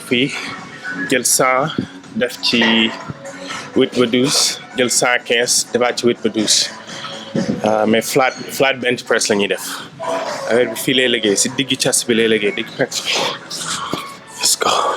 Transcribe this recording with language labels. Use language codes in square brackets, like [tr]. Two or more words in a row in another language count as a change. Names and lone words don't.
[wo] fii jël 100 def ci 8 ba 12 jël 115 defaat ci 8 ba 12 mais [en] flat bench press [wo] la ñuy def affaire bi fii lay liggéey si diggi chest bi lay liggéey diggi pecs bi. [en] Let's go.